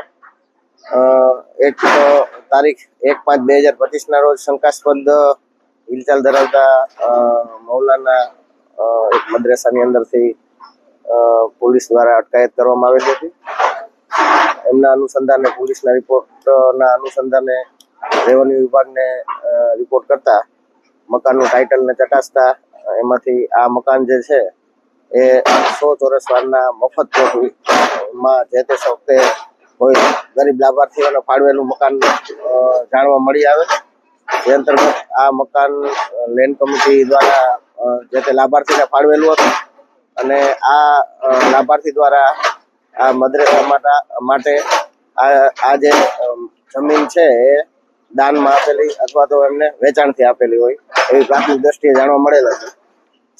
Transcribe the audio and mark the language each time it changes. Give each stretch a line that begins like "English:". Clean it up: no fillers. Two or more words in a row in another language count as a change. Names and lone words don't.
Gujarati: એક તારીખ 1/5/2025 ના રોજ શંકાસ્પદ હિલચાલ ધરાવતા મૌલાના એક મદરસાની અંદરથી પોલીસ દ્વારા અટકાયત કરવામાં આવેલી હતી। એમના અનુસંધાને પોલીસના રિપોર્ટના અનુસંધાને રેવન્યૂ વિભાગને રિપોર્ટ કરતા મકાનનું ટાઇટલ ને ચકાસતા એમાંથી આ મકાન જે છે ए 100 ચોરસ વારના મફત પ્લોટમાં જે તે વખતે કોઈ ગરીબ લાભાર્થીઓને ફાળવેલું મકાન જાણવા મળી આવે, જે અંતર્ગત આ મકાન
English: land committee
Gujarati: દ્વારા જે તે લાભાર્થીને ફાળવેલું હતું અને આ લાભાર્થી દ્વારા આ મદરસા માટે આ જે જમીન છે એ દાનમાં આપેલી અથવા તો એમને વેચાણથી આપેલી હોય એવી પ્રાથમિક દ્રષ્ટિએ જાણવા મળેલ હતું।